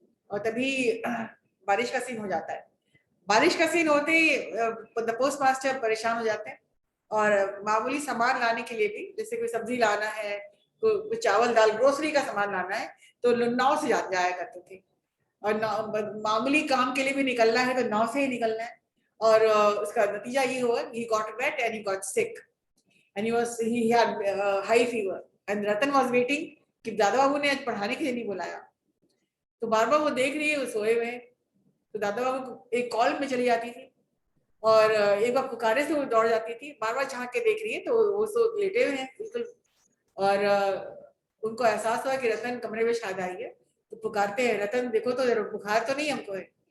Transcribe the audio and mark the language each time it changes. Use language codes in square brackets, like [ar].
[hi] और तभी बारिश का सीन हो जाता है। बारिश का सीन होते ही द पोस्ट मास्टर परेशान हो जाते हैं और मामूली सामान लाने के लिए भी, जैसे कोई सब्जी लाना है, कोई चावल दाल ग्रोसरी का सामान लाना है, तो नाव से जाया करते थे। और मामूली काम के लिए भी निकलना है तो नाव से ही निकलना है। और उसका नतीजा ये हुआ, [en] he got wet and he got sick and he had high fever and Ratan was waiting [hi] कि दादा बाबू ने आज पढ़ाने के लिए नहीं बुलाया। तो बार बार वो देख रही है, वो सोए हुए हैं, तो दादा बाबू को एक कॉल में चली जाती थी और एक बार पुकारे से वो दौड़ जाती थी, बार बार झांक के देख रही है तो वो सो लेटे हुए हैं बिल्कुल। और उनको एहसास हुआ कि रतन कमरे में शायद आई है, तो पुकारते हैं, रतन देखो तो जरा, बुखार तो नहीं हमको है।